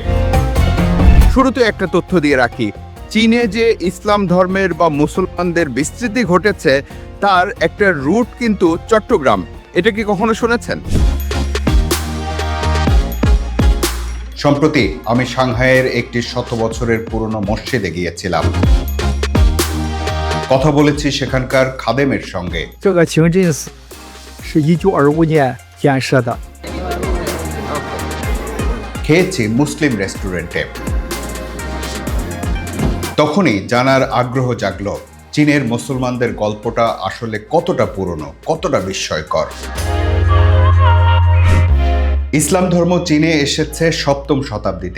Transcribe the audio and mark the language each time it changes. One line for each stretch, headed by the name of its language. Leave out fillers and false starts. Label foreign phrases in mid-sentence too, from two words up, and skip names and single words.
Bangla: শুরুতে একটা তথ্য দিয়ে রাখি, চীনে যে ইসলাম ধর্মের বা মুসলমানদের বিস্তৃতি ঘটেছে তার একটা রুট কিন্তু চট্টগ্রাম। এটা কি কখনো শুনেছেন? সম্প্রতি আমি সাংহাইয়ের একটি 100 বছরের পুরনো মসজিদে গিয়েছিলাম। কথা বলেছি সেখানকার খাদেমের সঙ্গে।
Chinese: 这个清真寺是1925年建设的。
Bangla: খেয়েছি মুসলিম রেস্টুরেন্টে। তখনই জানার আগ্রহ জাগলো চীনের মুসলমানদের গল্পটা আসলে কতটা পুরনো, কতটা বিস্ময়কর। ইসলাম ধর্ম চীনে এসেছে 7ম শতাব্দীতে।